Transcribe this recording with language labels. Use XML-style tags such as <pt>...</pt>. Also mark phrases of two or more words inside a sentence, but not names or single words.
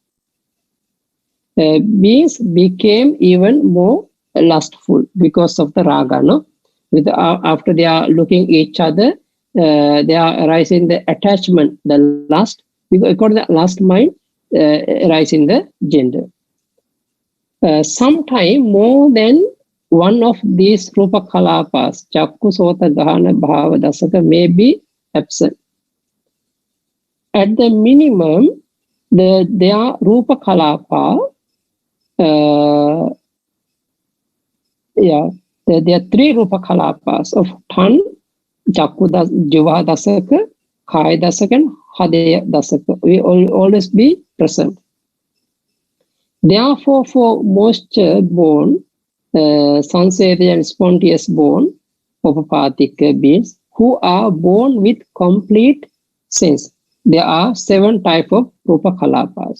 <en>Beings became even more lustful because of the raga. No, after they are looking each other, they are arising the attachment, the lust. Because according to the lust mind, arising the gender. Sometime more than one of these</en> <pi>rupa kalapas, chakku, sota, gahana, bhava, dasaka,</pi> <en>may be absent. At the minimum, their</en> <pi>rupa kalapa,</pi> <en>there are three</en> <pi>rupa kalapas</pi> <en>of</en> <pi>tan, chakku, jiva dasaka, kaya dasaka,</pi> <en>and</en> <pi>hadaya dasaka.</pi> <en>We always be present. Therefore, for moisture born, Sanseta and spontaneous born, Upapathic beings, who are born with complete sense, there are 7 types of</en> <pi>Rupa Kalapas.</pi>